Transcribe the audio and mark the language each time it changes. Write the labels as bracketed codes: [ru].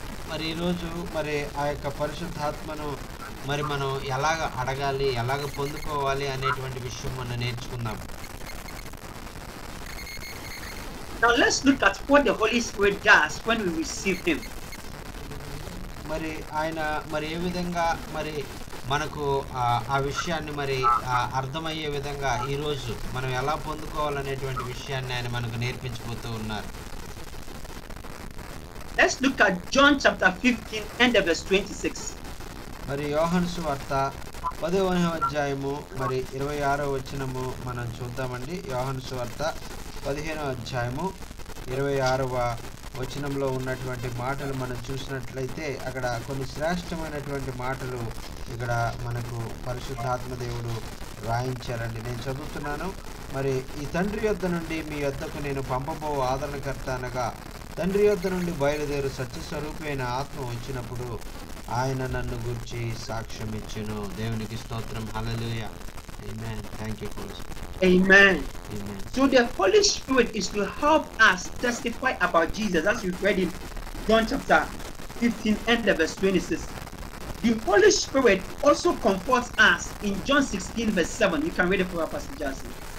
[te] మరి ఈరోజు మరి ఆ యొక్క పరిశుద్ధాత్మను మరి మనం ఎలాగ అడగాలి, ఎలాగ పొందుకోవాలి అనేటువంటి విషయం మనం నేర్చుకుందాం. [en] Now let's look at what the Holy Spirit does when we receive Him. [te] మరి ఆయన మరి ఏ విధంగా మరి మనకు ఆ విషయాన్ని మరి అర్థమయ్యే విధంగా ఈరోజు మనం ఎలా పొందుకోవాలనేటువంటి విషయాన్ని ఆయన మనకు నేర్పించబోతూ ఉన్నారు. [en] Let's look at John chapter 15 and verse 26. [te] మరి యోహాను సువార్త 10వ అధ్యాయము మరి 26వ వచనము మనం చూద్దామండి. యోహాను సువార్త 15వ అధ్యాయము 26వ వచనంలో ఉన్నటువంటి మాటలు మనం చూసినట్లయితే అక్కడ కొన్ని శ్రేష్టమైనటువంటి మాటలు ఇక్కడ మనకు పరిశుద్ధాత్మ దేవుడు రాయించారండి. నేను చదువుతున్నాను. మరి ఈ తండ్రి యొద్ద నుండి మీ యొద్దకు నేను పంపబో ఆదరణకర్త అనగా తండ్రి యొద్ద నుండి బయలుదేరు సత్యస్వరూపి అయిన ఆత్మ వచ్చినప్పుడు ఆయన నన్ను గురించి సాక్ష్యం ఇచ్చెను. దేవునికి స్తోత్రం. [en] Hallelujah. Amen. Thank you, Holy Spirit. Amen. Amen. So the Holy Spirit is to help us testify about Jesus, as we read in John chapter 15 and verse 26. The Holy Spirit also comforts us in John 16 verse 7. You can read it for our Pastor Jason.